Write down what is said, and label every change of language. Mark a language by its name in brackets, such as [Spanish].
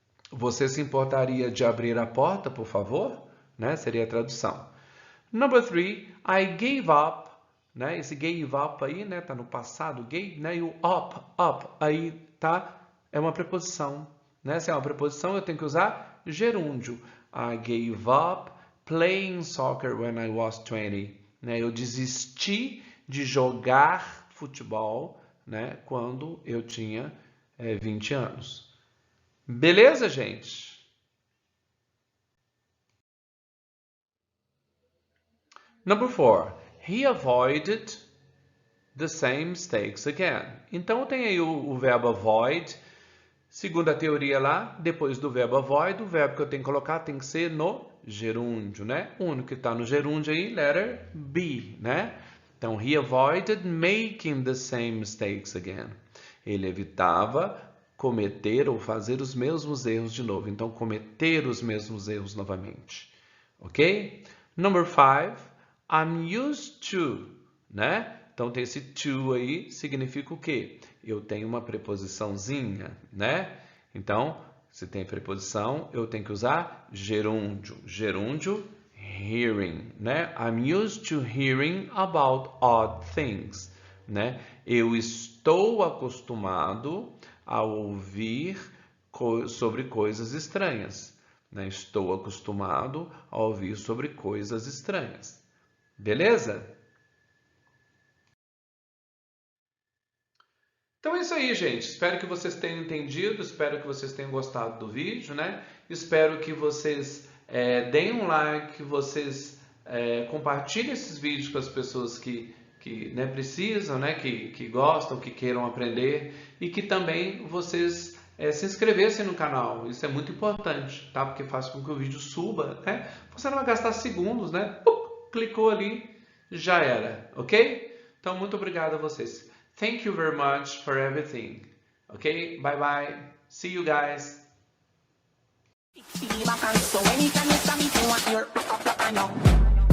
[Portuguese] Você se importaria de abrir a porta, por favor? Né? Seria a tradução. [English] Number 3, I gave up, [Portuguese] né? Esse gave up aí, né, tá no passado, gave, né? E o up aí tá? É uma preposição, né? Se é uma preposição, eu tenho que usar gerúndio. [English] I gave up playing soccer when I was 20. [Portuguese] Né? Eu desisti de jogar futebol, né? Quando eu tinha 20 anos. Beleza, gente? [English] Number 4. He avoided the same mistakes again. [Portuguese] Então tem aí o verbo avoid. Segundo a teoria lá, depois do verbo avoid, o verbo que eu tenho que colocar tem que ser no gerúndio, né? O único que está no gerúndio aí, letter B, né? [English] Então, he avoided making the same mistakes again. [Portuguese] Ele evitava cometer ou fazer os mesmos erros de novo. Então, cometer os mesmos erros novamente. Ok? [English] Number 5, I'm used to, né? [Portuguese] Então, tem esse to aí, significa o quê? Eu tenho uma preposiçãozinha, né? Então, se tem preposição, eu tenho que usar gerúndio. Gerúndio, hearing, né? [English] I'm used to hearing about odd things, né? [Portuguese] Eu estou acostumado a ouvir sobre coisas estranhas, né? Estou acostumado a ouvir sobre coisas estranhas. Beleza? Então é isso aí, gente. Espero que vocês tenham entendido, espero que vocês tenham gostado do vídeo, né? Espero que vocês deem um like, que vocês compartilhem esses vídeos com as pessoas que né, precisam, né? Que gostam, que queiram aprender e que também vocês se inscrevessem no canal. Isso é muito importante, tá? Porque faz com que o vídeo suba, né? Você não vai gastar segundos, né? Clicou ali, já era, ok? Então, muito obrigado a vocês. [English] Thank you very much for everything. Okay, bye bye. See you guys. So anytime you stop me, you want your